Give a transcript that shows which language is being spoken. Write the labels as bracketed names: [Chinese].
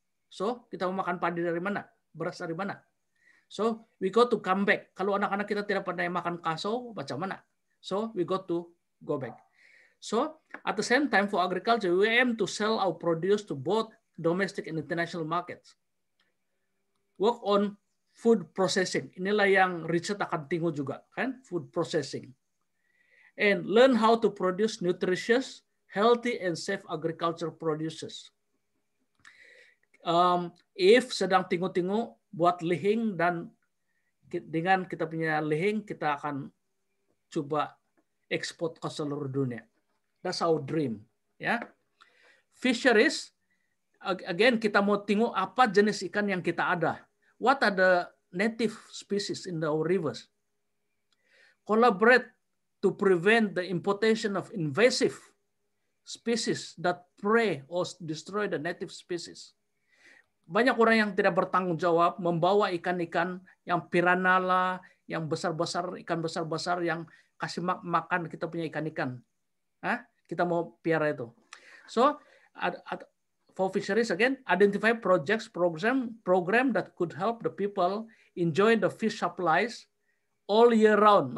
[Malay] So kita mau makan padi dari mana? Beras dari mana? [English] So we got to come back. [Malay] Kalau anak-anak kita tidak pernah makan kasau, macam mana? [English] So we got to go back. So at the same time for agriculture, we aim to sell our produce to both domestic and international markets. Work on food processing. [Malay] Inilah yang Richard akan tengok juga, kan? Food processing. [English] And learn how to produce nutritious, healthy, and safe agriculture produces. [Malay] If sedang tengok-tengok buat lihing dan dengan kita punya lihing kita akan coba ekspor ke seluruh dunia. [English] That's our dream. [Malay] Ya. Fisheries, again kita mau tengok apa jenis ikan yang kita ada. [English] What are the native species in our rivers? Collaborate to prevent the importation of invasive species that prey or destroy the native species. [Malay] Banyak orang yang tidak bertanggung jawab membawa ikan-ikan yang piranha lah, yang besar-besar, ikan besar-besar yang kasih makan kita punya ikan-ikan. Kita mau piara itu. [English] So, for fisheries again, identify projects, program that could help the people enjoy the fish supplies all year round.